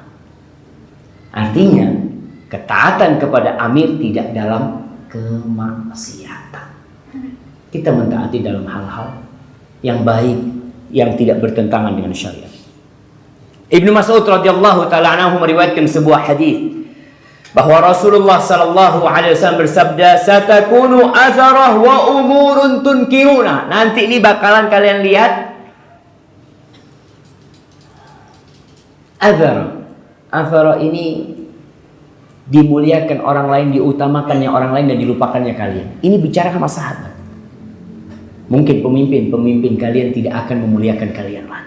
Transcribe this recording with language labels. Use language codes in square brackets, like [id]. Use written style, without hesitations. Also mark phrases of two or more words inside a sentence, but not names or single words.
[id] Artinya, ketaatan kepada amir tidak dalam kemaksiatan. Kita mentaati dalam hal-hal yang baik, yang tidak bertentangan dengan syariat. Ibnu Mas'ud [ar] رضي الله تعالى عنه [id] meriwayatkan sebuah hadis bahwa Rasulullah [ar] صلى الله عليه وسلم [id] bersabda, [ar] "ستكون أثرة وأمور تنكرونها." [id] Nanti ini bakalan kalian lihat athara ini dimuliakan orang lain, diutamakannya orang lain dan dilupakannya kalian. Ini bicara sama sahabat. Mungkin pemimpin kalian tidak akan memuliakan kalian lagi.